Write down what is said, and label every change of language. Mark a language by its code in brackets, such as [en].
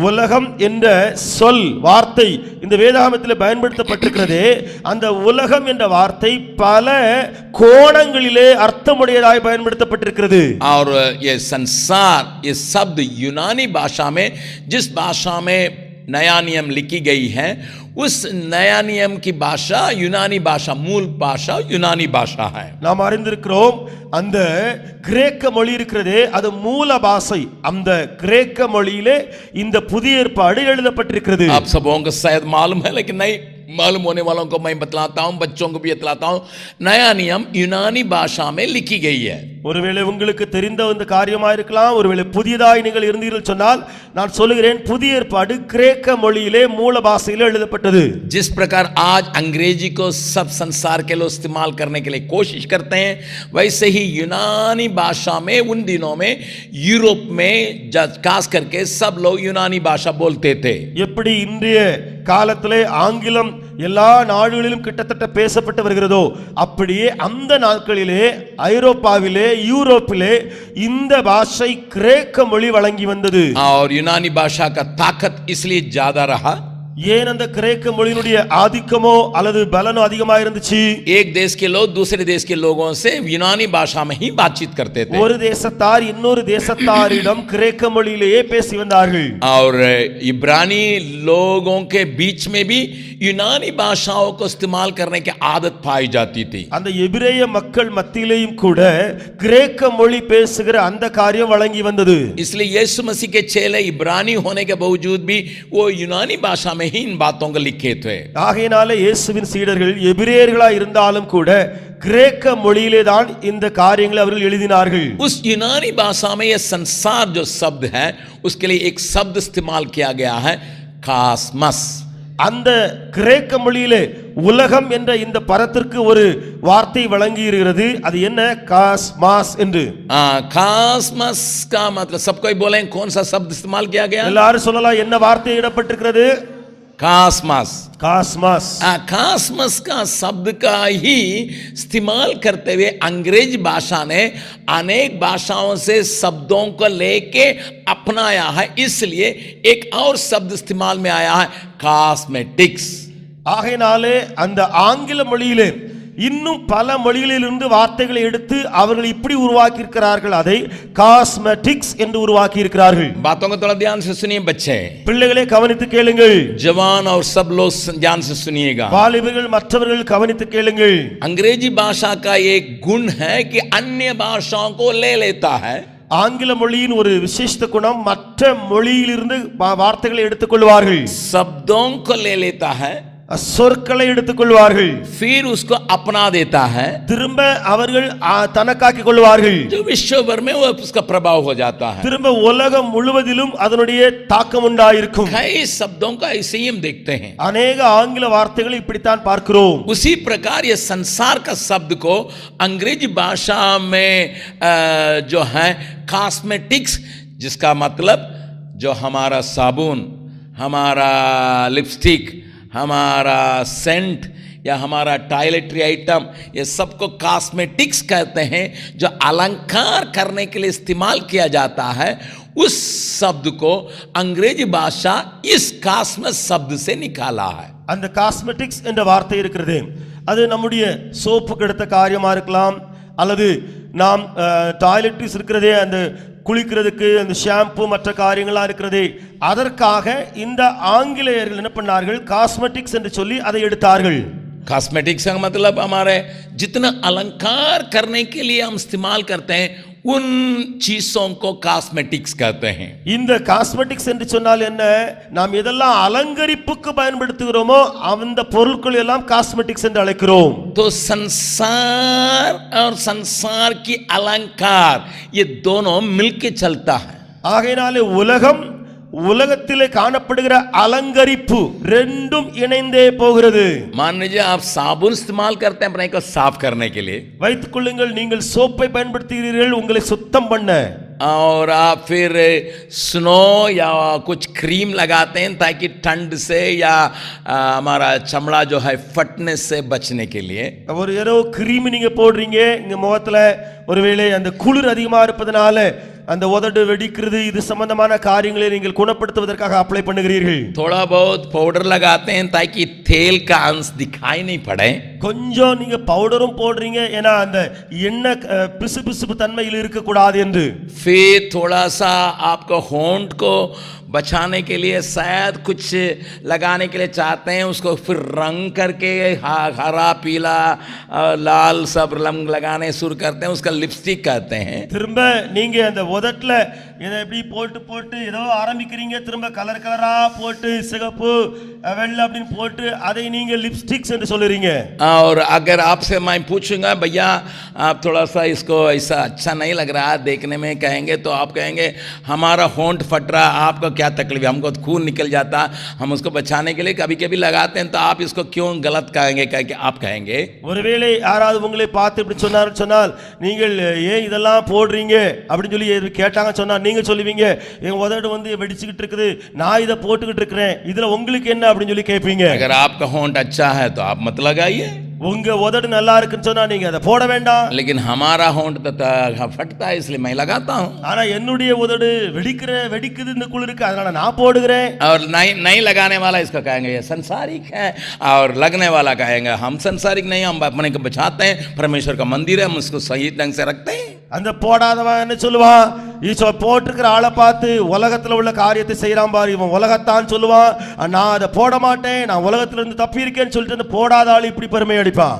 [ta] உலகம் என்ற சொல், வார்த்தை இந்த வேதாகமத்தில் பயன்படுத்தப்பட்டிருக்கிறது. அந்த உலகம் என்ற வார்த்தை பல கோணங்களிலே அர்த்தமுடையதாய் பயன்படுத்தப்பட்டிருக்கிறது. [hi] और ये संसार, ये शब्द यूनानी भाषा में, जिस भाषा में नया नियम लिखी गई है, उस नया नियम की भाषा यूनानी भाषा, मूल भाषा यूनानी भाषा है. [ta] நாம் அறிந்திருக்கிறோம் அந்த கிரேக்க மொழி இருக்கிறதே, அது மூல பாஷை. அந்த கிரேக்க மொழியிலே இந்த புதிய ஏற்பாடு எழுதப்பட்டிருக்கிறது. [hi] आप सबों को शायद मालूम है, लेकिन नहीं मालूम होने वालों को मैं बतलाता हूं, बच्चों को भी बतलाता हूं. नया नियम यूनानी भाषा में लिखी गई है. [ta] ஒருவேளை உங்களுக்கு தெரிந்த இந்த காரியமா இருக்கலாம், ஒருவேளை புதியதாய் நீங்கள் இருந்தீர்கள் சொன்னால் நான் சொல்லுகிறேன், புதிய ஏற்பாடு கிரேக்க மொழியிலே மூல பாஷையிலே எழுதப்பட்டது. [hi] जिस प्रकार आज अंग्रेजी को सब संसार के लोग इस्तेमाल करने के लिए कोशिश करते हैं, वैसे ही यूनानी भाषा में उन दिनों में यूरोप में खास करके सब लोग यूनानी भाषा बोलते थे. [ta] எப்படி இன்றைய காலத்திலே ஆங்கிலம் எல்லா நாடுகளிலும் கிட்டத்தட்ட பேசப்பட்டு வருகிறதோ, அப்படியே அந்த நாட்களிலே ஐரோப்பாவிலே யூரோப்பிலே இந்த பாஷை கிரேக்க மொழி வழங்கி வந்தது. [hi] और यूनानी भाषा का ताकत इसलिए ज्यादा रहा, [ta] ஏன் அந்த கிரேக்க மொழியினுடைய ஆதிக்கமோ அல்லது பலனோ அதிகமாக இருந்துச்சு. [hi] एक देश के लोग दूसरे देश के लोगों से यूनानी भाषा में ही बातचीत करते थे. [ta] ஒரு தேசத்தார் இன்னொரு தேசத்தாரிடம் கிரேக்க மொழியிலேயே பேசி வந்தார்கள். [hi] और इब्रानी लोगों के बीच में भी यूनानी भाषाओं को इस्तेमाल करने की आदत पाई जाती थी. [ta] அந்த எபிரேய மக்கள் மத்தியிலேயும் கூட கிரேக்க மொழி பேசுகிற அந்த காரியம் வழங்கி வந்தது. [hi] इसलिए यीशु मसीह के चेले इब्रानी होने के बावजूद भी वो यूनानी भाषा में ही इन बातों को लिखे थे. [ta] ஆகையினாலே இயேசுவின் சீடர்கள் எபிரேயர்களாய் இருந்தாலும் கூட கிரேக்க மொழியிலே தான் இந்த காரியங்களை அவர்கள் எழுதினார்கள். [hi] उस यूनानी भाषा में ये संसार जो शब्द है उसके लिए एक शब्द इस्तेमाल किया गया है, कास्मस. [ta] அந்த கிரேக்க மொழியிலே உலகம் என்ற இந்த பதத்திற்கு ஒரு வார்த்தை வழங்கி இருக்கிறது. அது என்ன? காஸ்மாஸ் என்று. [hi] कास्मस का मतलब सब कोई बोले कौन सा शब्द इस्तेमाल किया गया? [ta] எல்லாரும் சொல்லலாம், என்ன வார்த்தை இடப்பட்டிருக்கிறது? [hi] कास्मस. [ta] காஸ்மாஸ். [hi] कास्मस का शब्द का ही इस्तेमाल करते हुए अंग्रेजी भाषा ने अनेक भाषाओं से शब्दों को लेके अपनाया है, इसलिए एक और शब्द इस्तेमाल में आया है, कास्मेटिक्स. [ta] ஆகையினாலே அந்த ஆங்கில மொழியிலே இன்னும் பல மொழிகளிலிருந்து வார்த்தைகளை எடுத்து அவர்கள் இப்படி உருவாக்கி இருக்கிறார்கள், அதை காஸ்மெட்டிக்ஸ் என்று உருவாக்கி இருக்கிறார்கள். [hi] बातों को थोड़ा ध्यान से सुनिए बच्चे, [ta] பிள்ளைகளே கவனித்து கேளுங்கள். [hi] जवान और सब लोग ध्यान से सुनिएगा. [ta] வாலிபர்கள் மற்றவர்கள் கவனித்து கேளுங்கள். [hi] अंग्रेजी भाषा का एक गुण है कि अन्य भाषाओं को ले लेता है. [ta] ஆங்கில மொழியின் ஒரு விசேஷ குணம், மற்ற மொழியிலிருந்து வார்த்தைகளை எடுத்துக்கொள்வார்கள், [hi] शब्दों को ले लेता है, [ta] சொற்களை எடுத்துக்கொள்வார்கள், [hi] फिर उसको अपना देता है, [ta] திரும்ப அவர்கள் தனக்காக்கிக் கொள்வார்கள். [hi] जो विश्व भर में वो उसका प्रभाव हो जाता है. [ta] திரும்ப உலகம் முழுவதிலும் அதனுடைய தாக்கம் உண்டாயிருக்கும். [hi] कई शब्दों का ऐसे ही हम देखते हैं. [ta] அநேக ஆங்கில வார்த்தைகளை இப்படித்தான் பார்க்கிறோம். [hi] उसी प्रकार ये संसार का शब्द को अंग्रेजी भाषा में जो है कॉस्मेटिक्स, जिसका मतलब जो हमारा साबुन, हमारा लिपस्टिक, हमारा सेंट या हमारा टॉयलेटरी आइटम, ये सबको कॉस्मेटिक्स कहते हैं, जो अलंकार करने के लिए इस्तेमाल किया जाता है. उस शब्द को अंग्रेजी भाषा इस कास्मस शब्द से निकाला है. [ta] அந்த காஸ்மெட்டிக்ஸ் என்ற வார்த்தை இருக்கிறது, அது நம்முடைய சோப்புக்கு எடுத்த காரியமா இருக்கலாம், அல்லது நாம் டாய்லெட்ரிஸ் இருக்கிறதே அந்த குளிக்கிறதுக்கு அந்த ஷாம்பு மற்ற காரியங்களாக இருக்கிறதே, அதற்காக இந்த ஆங்கிலேயர்கள் என்ன பண்ணார்கள், காஸ்மெட்டிக்ஸ் என்று சொல்லி அதை எடுத்தார்கள். [hi] कॉस्मेटिक्स का मतलब हमारे जितना अलंकार करने के लिए हम इस्तेमाल करते हैं उन चीजों को कॉस्मेटिक्स कहते हैं. [ta] இந்த காஸ்மெட்டிக்ஸ் என்று சொன்னால் என்ன, நாம் எதெல்லாம் அலங்கரிப்புக்கு பயன்படுத்துகிறோமோ அந்த பொருட்கள் எல்லாம் காஸ்மெட்டிக்ஸ் என்று அழைக்கிறோம். [hi] तो संसार और संसार की अलंकार ये दोनों मिलके चलता है. [ta] ஆகையினாலே உலகம், உலகத்திலே காணப்படுகிற அலங்கரிப்பு ரெண்டும் இணைந்தே போகிறது. [hi] मान लीजिए आप साबुन इस्तेमाल करते हैं अपने को साफ करने के लिए, [ta] வைத்துக் கொள்ளுங்கள், நீங்கள் சோப்பை பயன்படுத்துகிறீர்கள் உங்களை சுத்தம் பண்ண, [hi] और आप फिर स्नो या कुछ क्रीम लगाते हैं ताकि ठंड से या हमारा चमड़ा जो है फटने से बचने के लिए. [ta] ஒரு ஏதோ கிரீம் நீங்க போடுறீங்க இங்க முகத்துல, ஒருவேளை அந்த குளிர் அதிகமா இருப்பதனால அந்த உதடு வெடிக்கிறது, இது சம்பந்தமான காரியங்களை நீங்கள் குணப்படுத்துவதற்காக அப்ளை பண்ணுகிறீர்கள். [hi] थोड़ा बहुत पाउडर लगाते हैं ताकि तेल का अंश दिखाई नहीं पड़े. [ta] கொஞ்சம் நீங்க பவுடரும் போடுறீங்க, ஏன்னா அந்த எண்ணெய் பிசுபிசுப்பு தன்மையில் இருக்க கூடாது என்று. [hi] फिर थोड़ा सा आपको होंठ को बचाने के लिए शायद कुछ लगाने के लिए चाहते हैं, उसको फिर रंग करके हरा पीला लाल सब रंग लगाने शुरू करते हैं, उसका लिपस्टिक कहते हैं। [ta] திரும்ப நீங்க அந்த உதட்டுல இதை எப்படி போட்டு போட்டு ஏதோ ஆரம்பிக்கிறீங்க, திரும்ப கலர் கலரா போட்டு சிகப்பு வெள்ளை அப்படின்னு போட்டு அதை நீங்க லிப்ஸ்டிக்ஸ் என்று சொல்லுறீங்க। [hi] और अगर आपसे मैं पूछूंगा भैया आप थोड़ा सा इसको ऐसा अच्छा नहीं लग रहा देखने में कहेंगे, तो आप कहेंगे हमारा होंठ फट रहा, आपको क्या तकलीफ है, हमको खून निकल जाता, हम उसको बचाने के लिए कभी कभी लगाते हैं, तो आप इसको क्यों गलत कहेंगे, कह के आप कहेंगे। [ta] ஒருவேளை யாராவது உங்களை பார்த்து இப்படி சொன்னால் நீங்கள் ஏன் இதெல்லாம் போடுறீங்க அப்படின்னு சொல்லி கேட்டாங்க சொன்னா நீங்க சொல்லுவீங்க என் உதடு வந்து வெடிச்சுக்கிட்டு இருக்குது, நான் இதை போட்டுக்கிட்டு இருக்கிறேன், இதுல உங்களுக்கு என்ன அப்படின்னு சொல்லி கேட்பீங்க। [hi] अगर आपका होंठ अच्छा है तो आप मत लगाइए, [ta] உங்க உதடு நல்லா இருக்குன்னு சொன்னா நீங்க அதை போட வேண்டாம்। [hi] लेकिन हमारा होंठ तो फटता है इसलिए मैं लगाता हूँ, [ta] ஆனா என்னுடைய உதடு வெடிக்குது இந்த குளிருக்கு, அதனால நான் போடுகிறேன்। [hi] और नहीं लगाने वाला इसको कहेंगे ये संसारिक है, और लगने वाला कहेंगे हम संसारिक नहीं, हम अपने को बचाते हैं, परमेश्वर का मंदिर है, हम उसको सही ढंग से रखते हैं। [ta] அந்த போடாதவன் என்ன சொல்லுவான், போட்டிருக்கிற ஆளை பார்த்து உலகத்துல உள்ள காரியத்தை செய்யறான் பாரு, இவன் உலகத்தான் சொல்லுவான், நான் அதை போட மாட்டேன், நான் உலகத்துல இருந்து தப்பி இருக்கேன்னு சொல்லிட்டு அந்த போடாத ஆள் இப்படி பெருமை அடிப்பான்।